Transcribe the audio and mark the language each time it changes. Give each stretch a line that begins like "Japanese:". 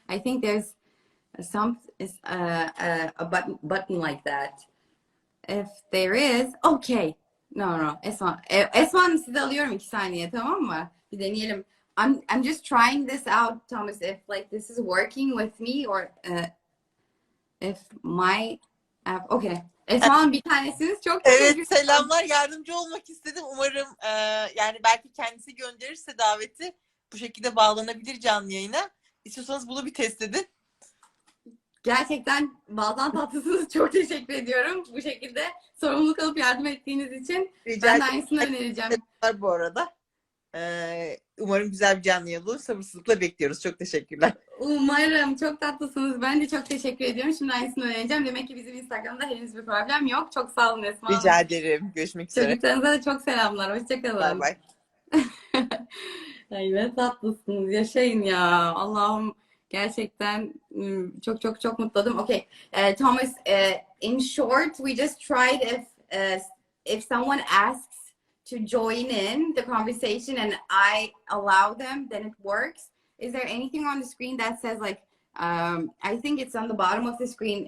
English: I think there's a button like that. If there is, okay. No.
Turkish: Esma sizi alıyorum 2 saniye, tamam mı? Bir deneyelim.
English: I'm just trying this out, Thomas, if like this is working with me or if my app.
Turkish: Okay. Esma'nın bir tanesiniz. Çok teşekkür Evet, selamlar. Yardımcı olmak istedim. Umarım yani belki kendisi gönderirse daveti bu şekilde bağlanabilir canlı yayına. İstiyorsanız bunu bir test edin. Gerçekten bazen tatlısınız. Çok teşekkür ediyorum. Bu şekilde sorumluluk alıp yardım ettiğiniz için. Ben de aynısını önereceğim. Bu arada. Umarım güzel bir canlı yayın olur. Sabırsızlıkla bekliyoruz. Çok teşekkürler. Umarım. Çok tatlısınız. Ben de çok teşekkür ediyorum. Şimdi aynısını önereceğim. Demek ki bizim Instagram'da henüz bir problem yok. Çok sağ olun Esma Hanım. Rica ederim. Görüşmek üzere. Çocuklarınıza da çok selamlar. Hoşçakalın. Bay bay. Ay ne tatlısınız. Yaşayın ya. Allah'ım gerçekten çok mutlu oldum.
English: Okay. Thomas, in short, we just tried if someone asks to join in the conversation and I allow them, then it works. Is there anything on the screen that says like, I think it's on the bottom of the screen.